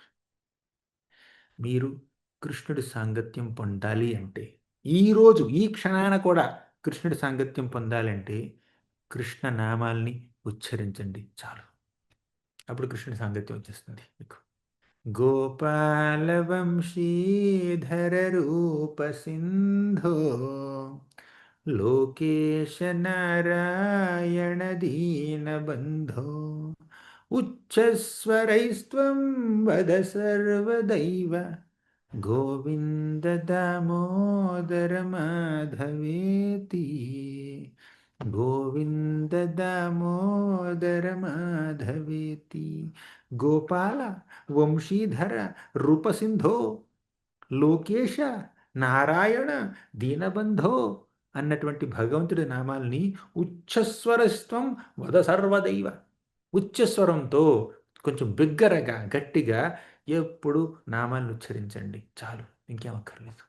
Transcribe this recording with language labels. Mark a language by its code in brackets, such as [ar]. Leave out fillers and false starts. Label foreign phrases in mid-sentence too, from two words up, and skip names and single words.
[te] మీరు కృష్ణుడి సాంగత్యం పొందాలి అంటే, ఈరోజు ఈ క్షణాన కూడా కృష్ణుడి సాంగత్యం పొందాలంటే కృష్ణ నామాల్ని ఉచ్చరించండి చాలు. అప్పుడు కృష్ణుడి సాంగత్యం వచ్చేస్తుంది మీకు. [sa] गोपालवंशीधररूपसिन्धो लोकेश नारायण दीनबन्धो उच्चस्वरैस्त्वं वद सर्वदैव गोविन्द दामोदर माधवेति गोविन्द दामोदर माधवेति गोपाल वंशीधर रूपसिन्धो लोकेश नारायण दीनबन्धो [te] అన్నటువంటి భగవంతుడి నామాల్ని [sa] उच्चस्वरस्वं वद सर्वदैव [te] ఉచ్చస్వరంతో కొంచెం బిగ్గరగా గట్టిగా ఎప్పుడు నామాలను ఉచ్చరించండి చాలు, ఇంకేం అక్కర్లేదు.